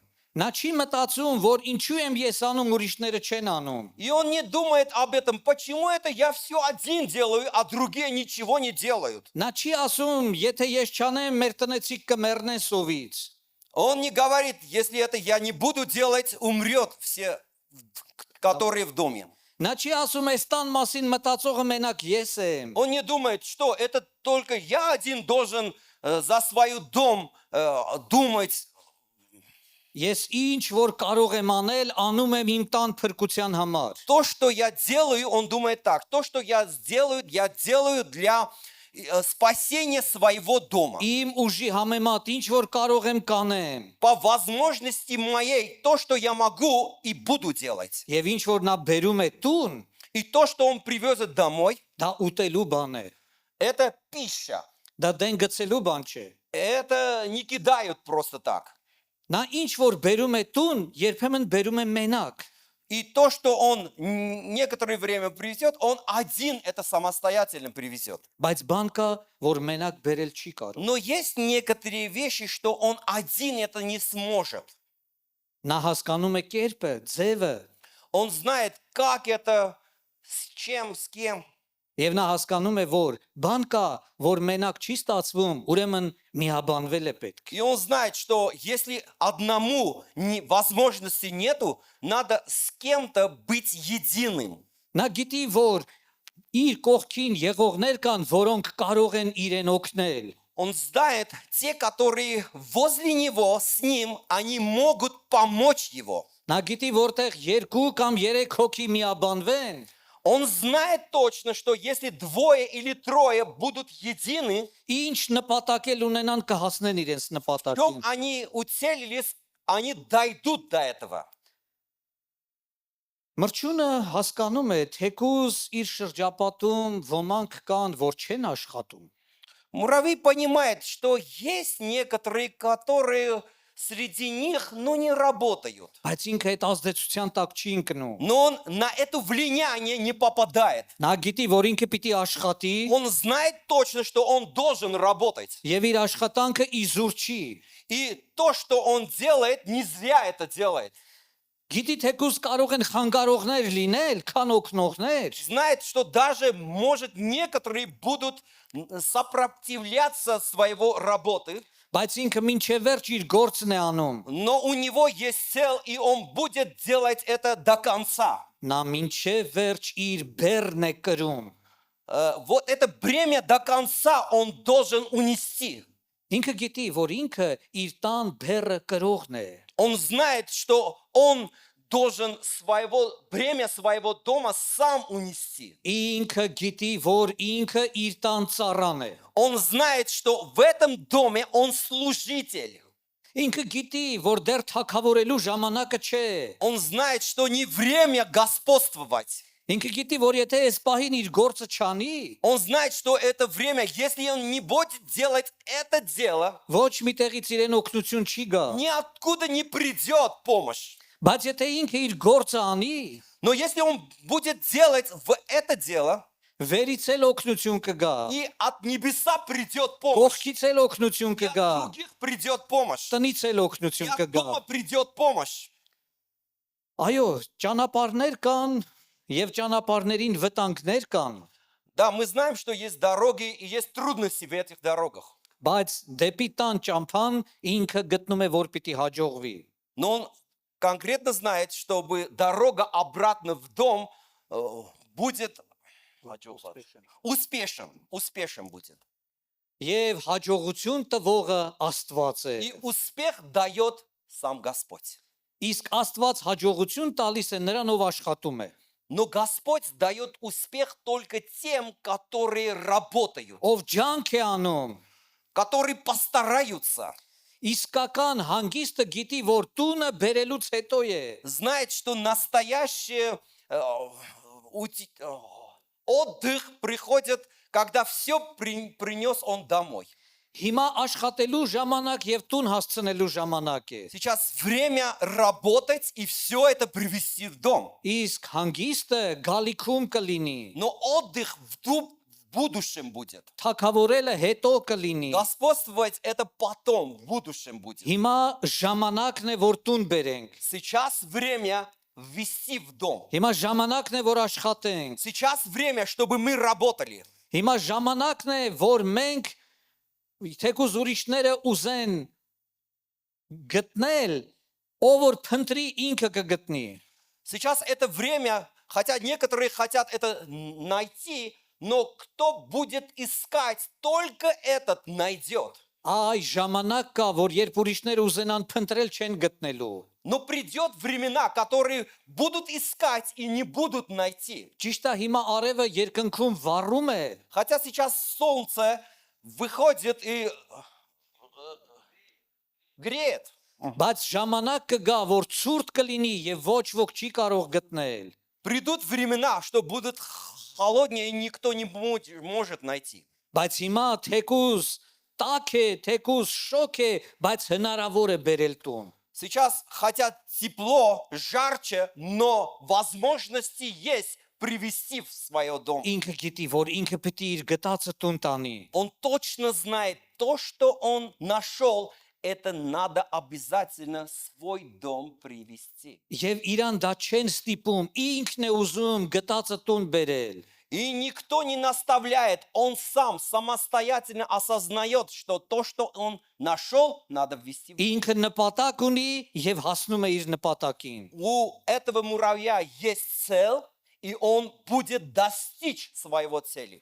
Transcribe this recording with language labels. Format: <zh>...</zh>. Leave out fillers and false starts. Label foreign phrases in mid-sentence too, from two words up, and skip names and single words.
<hy>Նա չի մտածում, որ ինչու եմ ես անում, ուրիշները չեն անում։</hy> <ru>И он не думает об этом, почему это я все один делаю, а другие ничего не делают.</ru> <hy>Նա չի ասում, եթե ես չանեմ, մեր տնեցիք կմեռնեն սովից։</hy> <ru>Он не говорит, если это я не буду делать, умрет все, которые в доме.</ru> <hy>Նա չի ասում, այս տան մասին մտածողը մենակ ես եմ։</hy> <ru>Он не думает, что это только я один должен за свой дом думать.</ru> <hy>Ես ինչ որ կարող եմ անել, անում եմ իմ տան փրկության համար։</hy> <ru>То, что я делаю, он думает так. То, что я делаю для спасения своего дома.</ru> <hy>Իմ ուժի համեմատ ինչ որ կարող եմ կանեմ։</hy> <ru>По возможности моей, то, что я могу и буду делать.</ru> <hy>Եվ ինչ որ նա բերում է տուն,</hy> <ru>И то, что он привезет домой,</ru> <hy>դա ուտելու բան է։</hy> <ru>это пища.</ru> <hy>Դա դեն գցելու բան չէ։</hy> <ru>Это не кидают просто так.</ru> <hy>Նա ինչ որ բերում է տուն, երբեմն բերում է մենակ։</hy> <ru>И то, что он некоторое время привезет, он один это самостоятельно привезет.</ru> <hy>Բայց բան կա, որ մենակ բերել չի կարող։</hy> <ru>Но есть некоторые вещи, что он один это не сможет.</ru> <hy>Նա հասկանում է կերպը, ձևը,</hy> <ru>Он знает, как это, с чем, с кем.</ru> <hy>եւ նա հասկանում է, որ բան կա, որ մենակ չի ստացվում, ուրեմն միաբանվել է պետք։</hy> <ru>И он знает, что если одному возможности нету, надо с кем-то быть единым.</ru> <hy>Նա գիտի, որ իր կողքին եղողներ կան, որոնք կարող են իրեն օգնել։</hy> <ru>Он знает, те, которые возле него, с ним, они могут помочь его.</ru> <hy>Նա գիտի, որտեղ երկու կամ երեք հոգի միաբանվեն,</hy> <ru>Он знает точно, что если двое или трое будут едины,</ru> <hy>ինչ նպատակել ունենան կհասնեն իրենց</hy> <ru>в чем</ru> <hy>նպատակին։</hy> <ru>они уцелились, они дойдут до этого.</ru> <hy>Մրջյունը հասկանում է, թեկուզ իր շրջապատում ոմանք կան, որ չեն աշխատում։</hy> <ru>Муравей понимает, что есть некоторые, которые среди них, но не работают.</ru> <hy>Բայց ինքը այդ ազդեցության տակ չի ընկնում։</hy> <ru>Но он на это влияние не попадает.</ru> <hy>Նա գիտի, որ ինքը պիտի աշխատի,</hy> <ru>Он знает точно, что он должен работать.</ru> <hy>եւ իր աշխատանքը իզուր չի։</hy> <ru>И то, что он делает, не зря это делает.</ru> <hy>Գիտի թեկուզ կարող են խանգարողներ լինել, քան օգնողներ,</hy> <ru>Знает, что даже, может, некоторые будут сопротивляться своего работы,</ru> <hy>բայց ինքը մինչև վերջ իր գործն է անում։</hy> <ru>но у него есть цель, и он будет делать это до конца.</ru> <hy>Նա մինչև վերջ իր բեռն է կրում։</hy> <ru>Вот это бремя до конца он должен унести.</ru> <hy>Ինքը գիտի, որ ինքը իր տան բեռը կրողն է։</hy> <ru>Он знает, что он должен бремя своего дома сам унести.</ru> <hy>Ինքը գիտի, որ ինքը իր տան ծառան է։</hy> <ru>Он знает, что в этом доме он служитель.</ru> <hy>Ինքը գիտի, որ դեռ թակավորելու ժամանակը չէ։</hy> <ru>Он знает, что не время господствовать.</ru> <hy>Ինքը գիտի, որ եթե այս պահին իր գործը չանի,</hy> <ru>Он знает, что это время, если он не будет делать это дело,</ru> <hy>ոչ մի տեղից իրեն օգնություն չի գա։</hy> <ru>ниоткуда не придет помощь.</ru> <hy>Բայց եթե ինքը իր գործը անի,</hy> <ru>Но если он будет делать в это дело,</ru> <hy>վերից էլ օգնություն կգա։</hy> <ru>и от небеса придет помощь,</ru> <hy>Կողքից էլ օգնություն</hy> <ru>и</ru> <hy>կգա։</hy> <ru>от других придет помощь,</ru> <hy>Տնից էլ</hy> <ru>и</ru> <hy>օգնություն</hy> <ru>от</ru> <hy>կգա։</hy> <ru>дома придет помощь.</ru> <hy>Այո, ճանապարհներ կան եւ ճանապարհներին վտանգներ կան։</hy> <ru>Да, мы знаем, что есть дороги и есть трудности в этих дорогах.</ru> <hy>Բայց դեպի տան ճամփան ինքը գտնում է որ піти հաջողվի։</hy> <ru>Но он конкретно знает, чтобы дорога обратно в дом будет успешен будет.</ru> <hy>Եվ հաջողություն տվողը Աստված է։</hy> <ru>И успех дает сам Господь.</ru> <hy>Իսկ Աստված հաջողություն տալիս է նրան ով աշխատում է։</hy> <ru>Но Господь дает успех только тем, которые работают,</ru> <hy>Ով ջանք է անում,</hy> <ru>которые постараются,</ru> <hy>իսկական հանգիստը գիտի որ տունը բերելուց հետո է։</hy> <ru>знает, что настоящий отдых приходит, когда все принес он домой.</ru> <hy>Հիմա աշխատելու ժամանակ եւ տուն հասցնելու ժամանակ է։</hy> <ru>Сейчас время работать и все это привести в дом.</ru> <hy>Իսկ հանգիստը գալիքում կլինի։</hy> <ru>Но отдых в будущем будет.</ru> <hy>Թակավորելը հետո կլինի։</hy> <ru>Господствовать это потом, в будущем будет.</ru> <hy>Հիմա ժամանակն է որ տուն բերենք։</hy> <ru>Сейчас время ввести в дом.</ru> <hy>Հիմա ժամանակն է որ աշխատենք։</hy> <ru>Сейчас время, чтобы мы работали.</ru> <hy>Հիմա ժամանակն է որ մենք թեկուզ ուրիշները ուզեն գտնել, ով որ փնտրի ինքը կգտնի։</hy> <ru>Сейчас это время, хотя некоторые хотят это найти, но кто будет искать, только этот найдет.</ru> <hy>Այ ժամանակ կա, որ երբ ուրիշները ուզենան փնտրել չեն գտնելու։</hy> <ru>Но придет времена, которые будут искать и не будут найти.</ru> <hy>Ճիշտ է, հիմա արևը երկնքում վառում է,</hy> <ru>Хотя сейчас солнце выходит и греет.</ru> <hy>բայց ժամանակ կգա, որ ցուրտ կլինի եւ ոչ ոք չի կարող գտնել։</hy> <ru>Придут времена, что будут холоднее, и никто не может найти.</ru> <hy>Բայց հիմա թեկուզ տաք է, թեկուզ շոկ է, բայց հնարավոր է բերել տուն։</hy> <ru>Сейчас хотят тепло, жарче, но возможности есть привести в свой дом.</ru> <hy>Ինքը գիտի, որ ինքը պիտի իր գտածը տուն տանի։</hy> <ru>Он точно знает то, что он нашел, это надо обязательно свой дом привести.</ru> <hy>Եվ իրան դա չեն ստիպում, ինքն է ուզում գտածը տուն բերել։</hy> <ru>И никто не наставляет, он сам самостоятельно осознает, что то, что он нашел, надо ввести в дом.</ru> <hy>Ինքը նպատակ ունի եւ հասնում է իր նպատակին։</hy> <ru>У этого муравья есть цель, и он будет достичь своего цели.</ru>